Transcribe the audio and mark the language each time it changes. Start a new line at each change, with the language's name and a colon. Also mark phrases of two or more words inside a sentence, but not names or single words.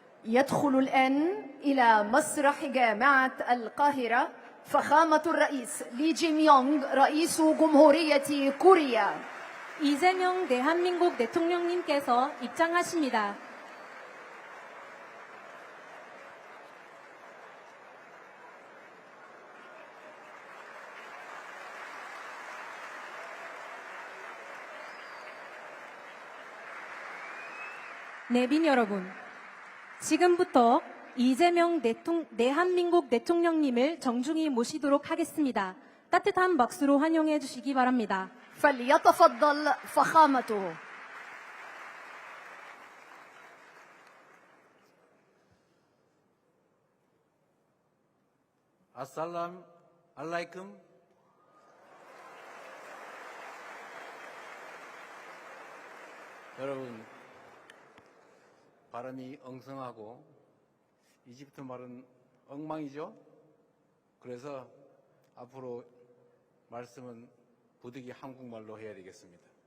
Arabic: يدخل الآن إلى مسرح جامعة القاهرة فخامة الرئيس 리 지명용 رئيس جمهورية كوريا.
Korean: 이재명 대한민국 대통령님께서 입장하십니다. 내빈 여러분, 지금부터 이재명 대한민국 대통령님을 정중히 모시도록 하겠습니다. 따뜻한 박수로 환영해 주시기 바랍니다.
Arabic: فليتفضل فخامته. السلام عليكم.
Korean: 여러분, 발음이 엉성하고 이집트 말은 엉망이죠. 그래서 앞으로 말씀은 부득이 한국말로 해야 되겠습니다.